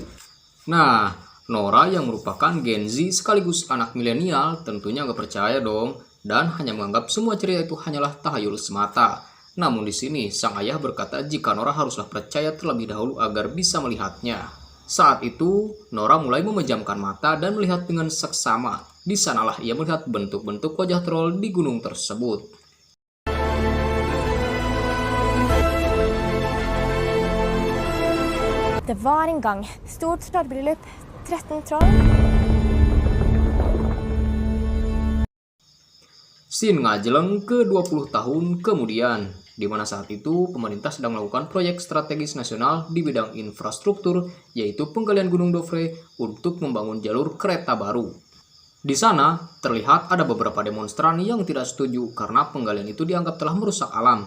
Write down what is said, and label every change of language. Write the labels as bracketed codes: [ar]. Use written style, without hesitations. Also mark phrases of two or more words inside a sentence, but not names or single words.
[id] Nah, Nora yang merupakan Gen Z sekaligus anak milenial tentunya gak percaya dong dan hanya menganggap semua cerita itu hanyalah tahayul semata. Namun di sini sang ayah berkata jika Nora haruslah percaya terlebih dahulu agar bisa melihatnya. Saat itu Nora mulai memejamkan mata dan melihat dengan seksama. Di sanalah ia melihat bentuk-bentuk wajah troll di gunung tersebut. [no] Det var en gang stort trollbryllup, 13 troll. [id] Scene ngajeleng ke 20 tahun kemudian, di mana saat itu pemerintah sedang melakukan proyek strategis nasional di bidang infrastruktur, yaitu penggalian Gunung Dovre untuk membangun jalur kereta baru. Di sana, terlihat ada beberapa demonstran yang tidak setuju karena penggalian itu dianggap telah merusak alam.